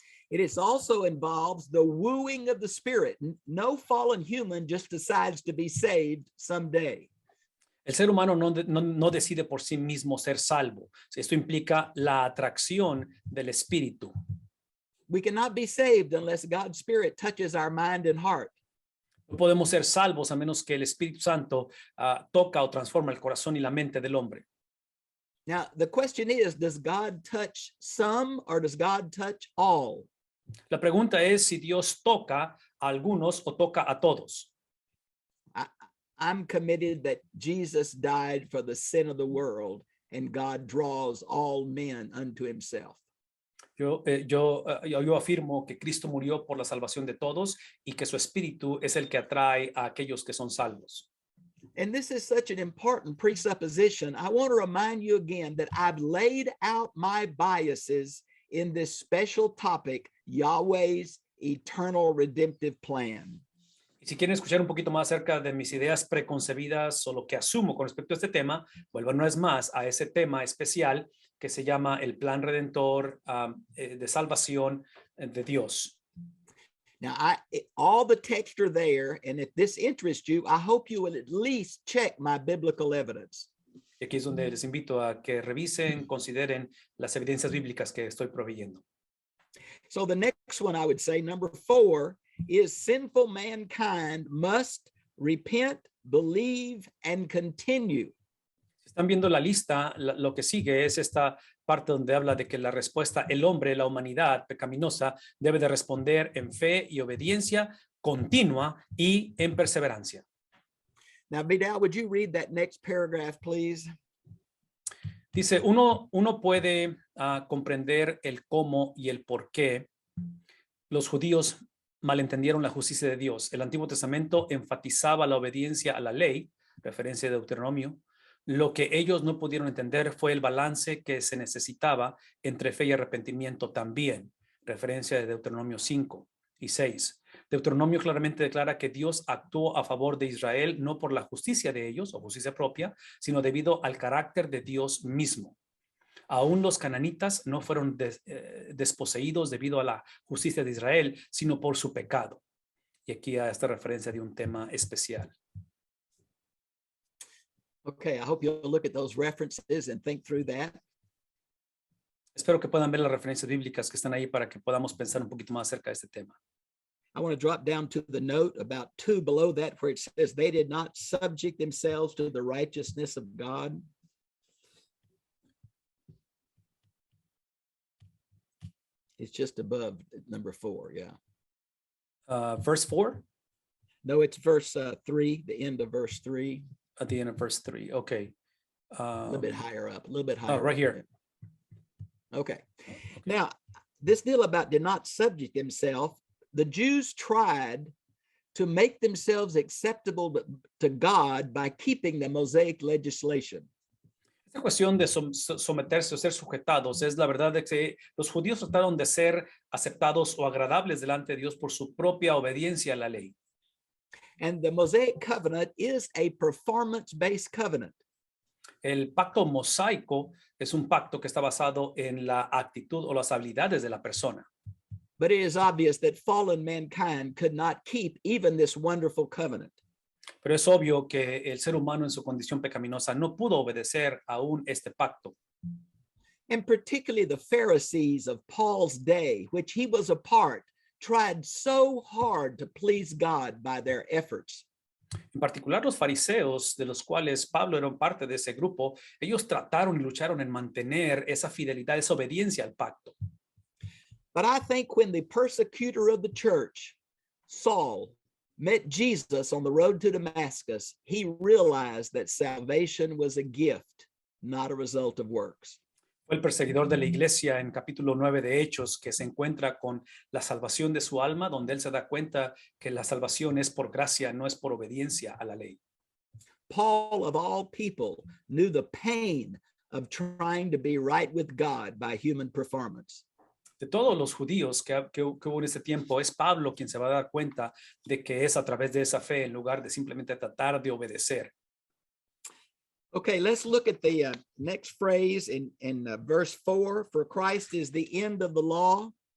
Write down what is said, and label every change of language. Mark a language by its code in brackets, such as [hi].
[en] It is also involves the wooing of the Spirit. No fallen human just decides to be saved someday. [es] El ser humano no decide por sí mismo ser salvo. Esto implica la atracción del Espíritu. [en] We cannot be saved unless God's Spirit touches our mind and heart. [es] No podemos ser salvos a menos que el Espíritu Santo toca o transforma el corazón y la mente del hombre. [en] Now, the question is, does God touch some or does God touch all? [es] La pregunta es si Dios toca a algunos o toca a todos. [en] I'm committed that Jesus died for the sin of the world and God draws all men unto himself. [es] Yo afirmo que Cristo murió por la salvación de todos y que su espíritu es el que atrae a aquellos que son salvos. [en] And this is such an important presupposition. I want to remind you again that I've laid out my biases in this special topic, Yahweh's eternal redemptive plan. [es] Y si quieren escuchar un poquito más acerca de mis ideas preconcebidas o lo que asumo con respecto a este tema, vuelvan una vez más a ese tema especial que se llama el plan redentor de salvación de Dios. [en] Now, all the texts are there, and if this interests you, I hope you will at least check my biblical evidence. [es] Y aquí es donde les invito a que revisen, consideren las evidencias bíblicas que estoy proveyendo. [en] So the next one I would say, number 4, is sinful mankind must repent, believe, and continue. [es] Están viendo la lista, lo que sigue es esta parte donde habla de que la respuesta, el hombre, la humanidad pecaminosa, debe de responder en fe y obediencia continua y en perseverancia. [en] Now, Vidal, would you read that next paragraph, please? [es] Dice, uno puede comprender el cómo y el por qué los judíos malentendieron la justicia de Dios. El Antiguo Testamento enfatizaba la obediencia a la ley, referencia de Deuteronomio. Lo que ellos no pudieron entender fue el balance que se necesitaba entre fe y arrepentimiento también, referencia de Deuteronomio 5 y 6. Deuteronomio claramente declara que Dios actuó a favor de Israel no por la justicia de ellos o justicia propia, sino debido al carácter de Dios mismo. Aún los cananitas no fueron desposeídos debido a la justicia de Israel, sino por su pecado. Y aquí hay esta referencia de un tema especial. [en] Okay, I hope you'll look at those references and think through that. [es] Espero que puedan ver las referencias bíblicas que están ahí para que podamos pensar un poquito más acerca de este tema. [en] I want to drop down to the note about 2 below that where it says they did not subject themselves to the righteousness of God. It's just above number 4, yeah. Verse 4? No, it's verse 3, the end of verse 3. At the end of verse 3, okay. A little bit higher up, a little bit higher. Oh, right here. Okay. Now, this deal about did not subject themselves, the Jews tried to make themselves acceptable to God by keeping the Mosaic legislation. [es] Esta cuestión de someterse o ser sujetados es la verdad de que los judíos trataron de ser aceptados o agradables delante de Dios por su propia obediencia a la ley. [en] And the Mosaic covenant is a performance-based covenant. [es] El pacto mosaico es un pacto que está basado en la actitud o las habilidades de la persona. [en] But it is obvious that fallen mankind could not keep even this wonderful covenant. [es] Pero es obvio que el ser humano en su condición pecaminosa no pudo obedecer aún este pacto. [en] And particularly the Pharisees of Paul's day, which he was a part, tried so hard to please God by their efforts. [es] En particular los fariseos, de los cuales Pablo era parte de ese grupo, ellos trataron y lucharon en mantener esa fidelidad, esa obediencia al pacto. [en] But I think when the persecutor of the church, Saul, met Jesus on the road to Damascus, he realized that salvation was a gift, not a result of works. [es] Fue el perseguidor de la iglesia en capítulo 9 de Hechos, que se encuentra con la salvación de su alma, donde él se da cuenta que la salvación es por gracia, no es por obediencia a la ley. [en] Paul, of all people, knew the pain of trying to be right with God by human performance. [es] De todos los judíos que hubo en ese tiempo, es Pablo quien se va a dar cuenta de que es a través de esa fe en lugar de simplemente tratar de obedecer. [en] Okay, let's look at the next phrase in verse 4. For Christ is the end of the law.